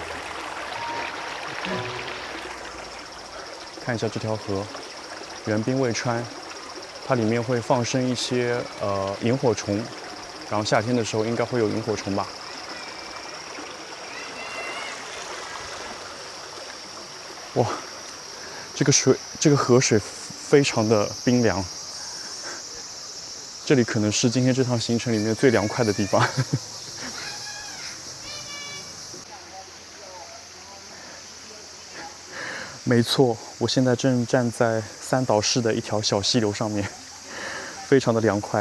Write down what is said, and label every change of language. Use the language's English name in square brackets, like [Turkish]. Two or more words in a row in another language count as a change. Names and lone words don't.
[Chinese] 看一下這條河，原兵衛川，它裡面會放生一些螢火蟲，然後夏天的時候應該會有螢火蟲吧。哇，這個河水非常的冰涼，這裡可能是今天這趟行程裡面最涼快的地方。沒錯，我現在正站在三島市的一條小溪流上面，非常的涼快。